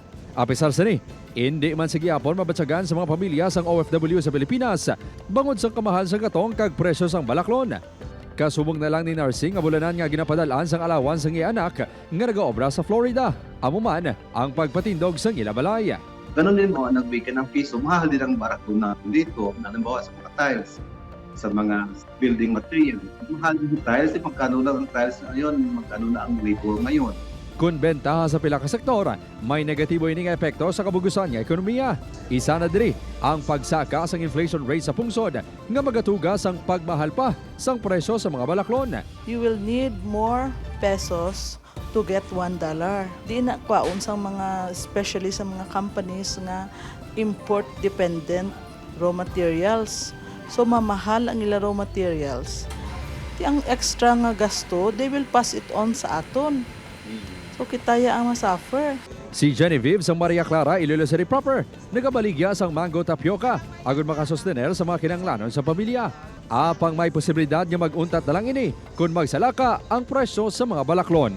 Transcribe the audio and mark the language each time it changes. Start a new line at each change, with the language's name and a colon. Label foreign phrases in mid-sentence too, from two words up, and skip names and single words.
Hiligaynon: Apisar sa ni, hindi man sige apon mabatsagan sa mga pamilya sang OFW sa Pilipinas bangod sang kamahal sa gatong kag presyo sang balaklon. Kasubong na lang ni Narsing nga bulanan nga ginapadalaan sang alawan sang iya anak nga nagaobra sa Florida. Amo man ang pagpatindog sang ila balay.
Filipino: Ganun din mo, nagbigay ng piso, mahal din ang barakuna dito, halimbawa sa mga tiles, sa mga building material. Mahal din ang tiles, magkano lang ang tiles ngayon, magkano na ang labor ngayon.
Hiligaynon: Kung bentaha sa pila ka sektor, may negatibo ini nga epekto sa kabugusan nga ekonomiya. Isa na diri ang pagsaka sang inflation rate sa pungsod nga magatugas ang pagmahal pa sang presyo sa mga balaklon.
English: You will need more pesos to get $1.
Hiligaynon: Di na kwaon sa mga, especially sa mga companies nga
English: import-dependent raw materials.
Hiligaynon: So mamahal ang ila
English: raw materials.
Hiligaynon: Di ang extra nga gasto,
English: they will pass it on
Hiligaynon: sa aton. So kitaya ang masuffer. Si Genevieve sang Maria Clara Iloilo City proper, nagabaligya sang mango tapioca agud makasustener sa mga kinanglanon sa pamilya. Apang may posibilidad nga maguntat na lang ini kung magsalaka ang presyo sa mga balaklon.